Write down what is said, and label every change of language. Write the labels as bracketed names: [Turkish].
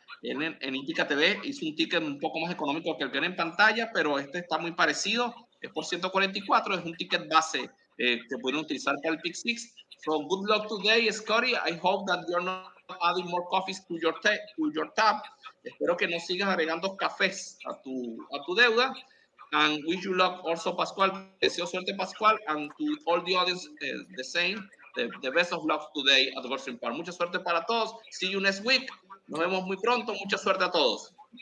[Spanish] En Hípica TV hizo un ticket un poco más económico que el que era en pantalla, pero este está muy parecido. Es por 144. Es un ticket base que pueden utilizar para el Pick 6. [English] So good luck today, Scotty. I hope that you're not adding more coffees to your tab. [Spanish] Espero que no sigas agregando cafés a tu deuda. [English] And wish you luck also, Pascual. [Spanish] Deseo suerte, Pascual, [English] and to all the audience the same. The best of luck today at Gulfstream Park. [Spanish] Mucha suerte para todos. [English] See you next week. [Spanish] Nos vemos muy pronto. Mucha suerte a todos.